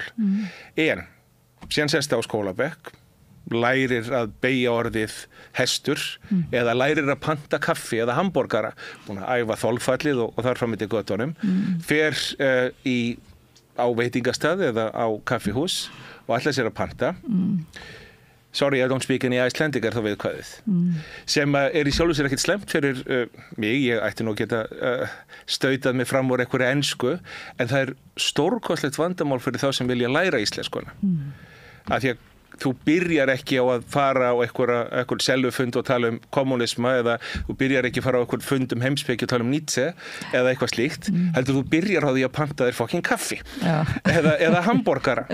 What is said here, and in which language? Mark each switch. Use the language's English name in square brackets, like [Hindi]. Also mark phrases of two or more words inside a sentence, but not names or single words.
[Icelandic] En síðan sest á skólabekk, lærir að beygja orðið hestur eða lærir að panta kaffi eða hamborgara, búin að æfa þolfallið og þar fram til götunum, fer á veitingastað eða á kaffihús og ætlar sér að panta. [English] Sorry, I don't speak any Icelandic [Icelandic] er þá viðkvæðið. Sem í sjálfu sér ekkert slemt fyrir mig, ég ætti nú geta stautað mig fram úr einhverju ensku, en það er stórkostlegt vandamál fyrir þá sem vilja læra íslenskuna. Af því að þú byrjar ekki á að fara á einhver sellufund og tala kommunisma eða þú byrjar ekki að fara á einhver fund heimspeki og tala Nietzsche eða eitthvað slíkt, heldur þú byrjar á því að panta þér fucking kaffi eða hamborgara.